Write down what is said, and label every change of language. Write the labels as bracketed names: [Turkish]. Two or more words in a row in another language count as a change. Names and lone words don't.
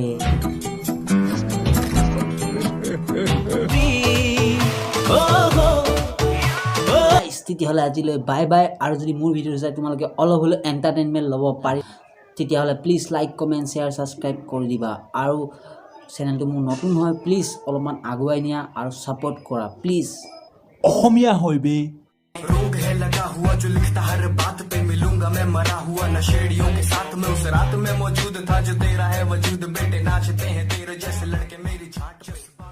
[Assamese] তেতিয়াহ'লে আজিলৈ [English] bye bye [Assamese] আৰু যদি মোৰ ভিডিঅ' চাই তোমালোকে অলপ হ'লেও এণ্টাৰটেইনমেণ্ট ল'ব পাৰি তেতিয়াহ'লে [English] please like comment share subscribe [Assamese] কৰি দিবা আৰু চেনেলটো মোৰ নতুন হয় প্লিজ অলপমান আগুৱাই নিয়া আৰু ছাপোৰ্ট কৰা প্লিজ অসমীয়া হয় বে [Hindi] रोग है लगा हुआ जो लिखता हर बात पे मिलूंगा मैं मरा हुआ नशेड़ियों के साथ में उस रात में मौजूद था जो तेरा है वजूद बेटे नाचते हैं तेरे जैसे लड़के मेरी छाट